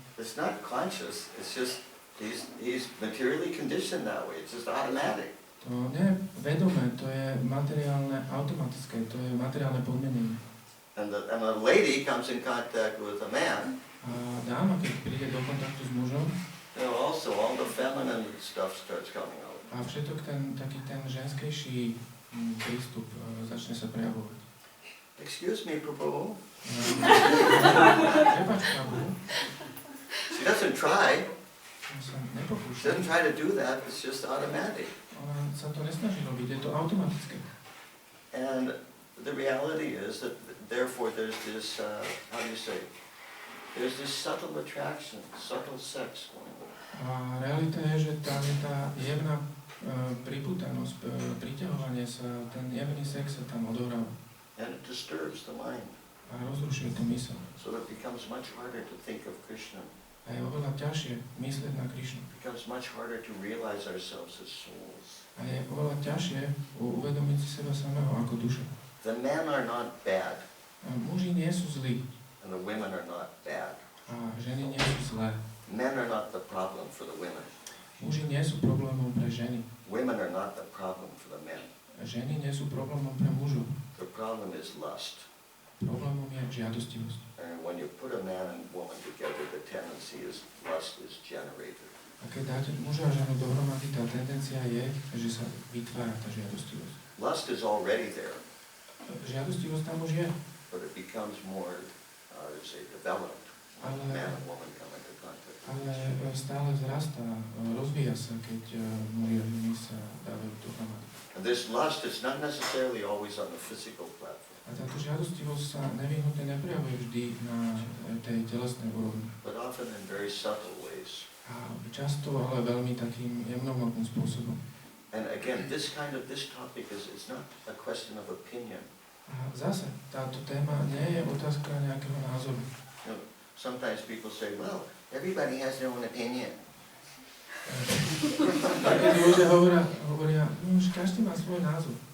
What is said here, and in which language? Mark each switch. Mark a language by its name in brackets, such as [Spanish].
[English] It's not conscious, it's just he's materially conditioned that way. It's just automatic. [Slovak] To nie je vedomé, to je materiálne, automatické, to je materiálne podmienenie. [English] And a lady comes in contact with a man. [Slovak] A dáma, keď príde do kontaktu s mužom, [English] Also all the feminine stuff starts coming out. [Slovak] a všetok taký ten ženskejší prístup začne sa prejavovať. [English] Excuse me, Prabhu. [Slovak] Prepáč, Prabhu. [English] She doesn't try. [Slovak] Sa [English] She [Slovak] nepokúša. [English] doesn't try to do that. It's just automatic. [Slovak] Ona sa to nesnaží robiť, je to automatické. [English] And the reality is that therefore there's this, how do you say, there's this subtle attraction, subtle sex going on. [Slovak] A realita je, že tam je tá jemná pripútanosť, priťahovanie sa, ten jemný sex sa tam odohráva. [English] And it disturbs the mind. [Slovak] A rozrušuje to mysel. [English] So it becomes much harder to think of Krishna. [Slovak] A je oveľa ťažšie myslieť na Krišnu. [English] It becomes much harder to realize ourselves as souls. [Slovak] A je oveľa ťažšie uvedomiť si seba samého ako duša. [English] The men are not bad, [Slovak] A muži nie sú zlí. [English] and the women are not bad. [Slovak] A A ženy nie sú zlé. [English] Men are not the problem for the women. [Slovak] Muži nie sú problémom pre ženy. [English] Women are not the problem for the men. [Slovak] Ženy nie sú problémom pre mužov. [English] The problem is lust. [Slovak] Problémom je žiadostivosť. [English] And when you put a man and woman together, the tendency is lust is generated. [Slovak] A keď dáte muža a ženu dohromady, tá tendencia je, že sa vytvára tá žiadostivosť. [English] Lust is already there, [Slovak] Žiadostivosť tam už je, [English] but it becomes more, developed when man and woman come into contact. [Slovak] ale stále vzrastá, rozvíja sa, keď muži a ženy sa dávajú dohromady. [English] And this lust is not necessarily always on the physical platform, [Slovak] A táto žiadostivosť sa nevyhnutne neprejavuje vždy na tej telesnej úrovni. [English] but often in very subtle ways. [Slovak] A často, ale veľmi takým jemnohmotným spôsobom. [English] And again, this topic is not a question of opinion. [Slovak] A zase, táto téma nie je otázka nejakého názoru. [English] You know, sometimes people say, well, everybody has their own opinion. [Slovak] Keď ľudia hovoria, no už každý má svoj názor.